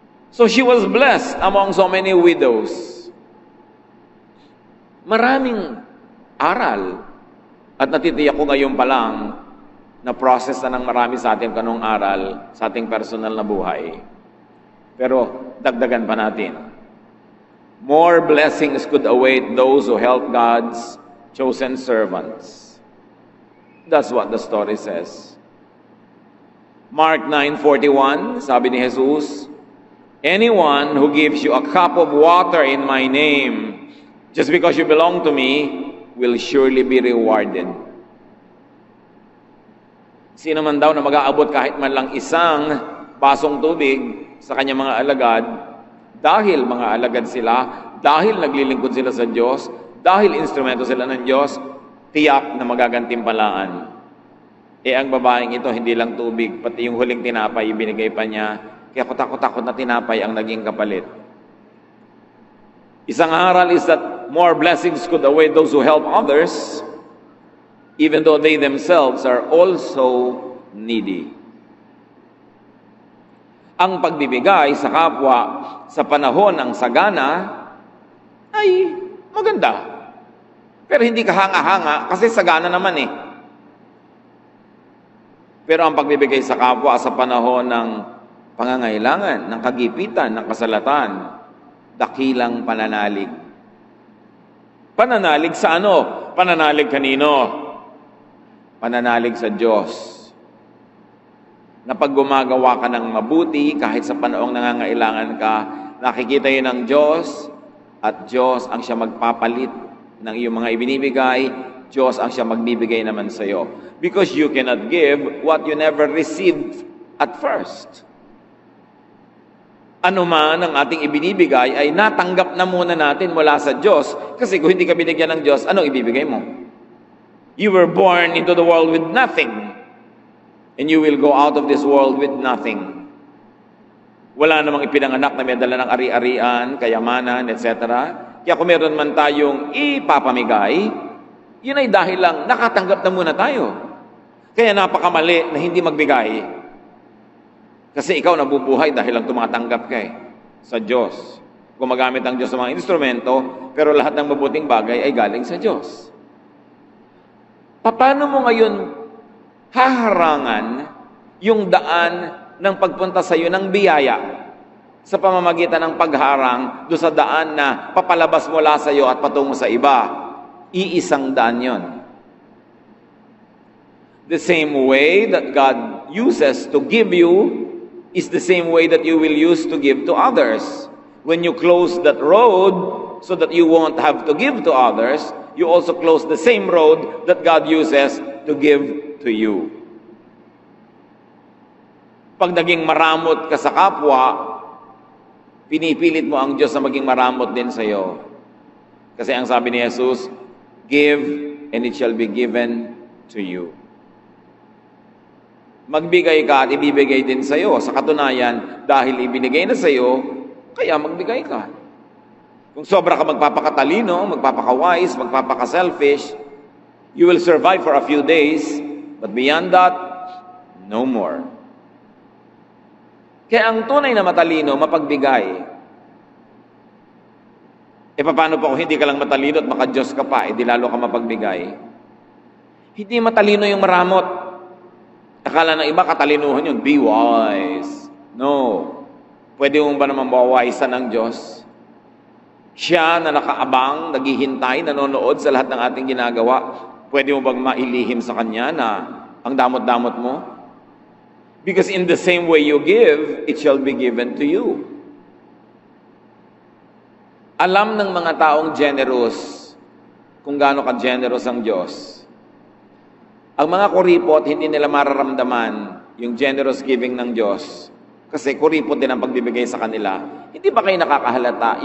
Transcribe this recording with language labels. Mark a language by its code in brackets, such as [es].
[en] So she was blessed among so many widows. [tl] Maraming aral. At natitiyak ko ngayon pa lang na process na ng marami sa atin kanong aral sa ating personal na buhay. Pero dagdagan pa natin. [en] More blessings could await those who help God's chosen servants. That's what the story says. Mark 9:41, [tl] sabi ni Jesus, [en] anyone who gives you a cup of water in my name, just because you belong to me, will surely be rewarded. [tl] Sino man daw na mag-aabot kahit man lang isang basong tubig sa kanyang mga alagad, dahil mga alagad sila, dahil naglilingkod sila sa Diyos, dahil instrumento sila ng Diyos, tiyak na magagantimpalaan. Ang babaeng ito, hindi lang tubig, pati yung huling tinapay, ibinigay pa niya. Kaya kutakot-takot na tinapay ang naging kapalit. Isang aral [en] is that more blessings could await those who help others, even though they themselves are also needy. [tl] Ang pagbibigay sa kapwa sa panahon ng sagana ay maganda. Pero hindi ka hanga-hanga kasi sagana naman eh. Pero ang pagbibigay sa kapwa sa panahon ng pangangailangan, ng kagipitan, ng kasalatan, dakilang pananalig. Pananalig sa ano? Pananalig kanino? Pananalig sa Diyos. Na pag gumagawa ka ng mabuti, kahit sa panahong nangangailangan ka, nakikita yun ng Diyos, at Diyos ang siya magpapalit ng iyong mga ibinibigay, Diyos ang siya magbibigay naman sa iyo. [en] Because you cannot give what you never received at first. [tl] Ano man ang ating ibinibigay ay natanggap na muna natin mula sa Diyos. Kasi kung hindi ka binigyan ng Diyos, anong ibibigay mo? [en] You were born into the world with nothing. And you will go out of this world with nothing. [tl] Wala namang ipinanganak na may dala ng ari-arian, kayamanan, etc. Kaya kung meron man tayong ipapamigay, yun ay dahil lang nakatanggap na muna tayo. Kaya napakamali na hindi magbigay. Kasi ikaw nabubuhay dahil lang tumatanggap ka sa Diyos. Gumagamit ang Diyos sa mga instrumento, pero lahat ng mabuting bagay ay galing sa Diyos. Paano mo ngayon haharangan yung daan ng pagpunta sa iyo ng biyaya sa pamamagitan ng pagharang do sa daan na papalabas mula sa iyo at patungo sa iba? Iisang daan yon. [en] The same way that God uses to give you is the same way that you will use to give to others. When you close that road so that you won't have to give to others, you also close the same road that God uses to give to you. [tl] Pag naging maramot ka sa kapwa, pinipilit mo ang Diyos na maging maramot din sa iyo. Kasi ang sabi ni Jesus, [en] give and it shall be given to you. [tl] Magbigay ka at ibibigay din sa iyo. Sa katunayan, dahil ibinigay na sa iyo, kaya magbigay ka. Kung sobra ka magpapakatalino, magpapaka-wise, magpapaka-selfish, [en] you will survive for a few days, but beyond that, no more. [tl] Kaya ang tunay na matalino, mapagbigay. Paano pa kung hindi ka lang matalino at maka-Diyos ka pa, di lalo ka mapagbigay? Hindi matalino yung maramot. Akala ng iba, katalinuhan yun. [en] Be wise. No. [tl] Pwede mo ba naman mawawisan ng Diyos? Siya na nakaabang, naghihintay, nanonood sa lahat ng ating ginagawa. Pwede mo bang mailihim sa Kanya na ang damot-damot mo? [en] Because in the same way you give, it shall be given to you. [tl] Alam ng mga taong generous kung gaano ka-generous ang Diyos. Ang mga kuripot, hindi nila mararamdaman yung [en] generous giving [tl] ng Diyos. Kasi kuripot din ang pagbibigay sa kanila. Hindi ba kayo nakakahalata?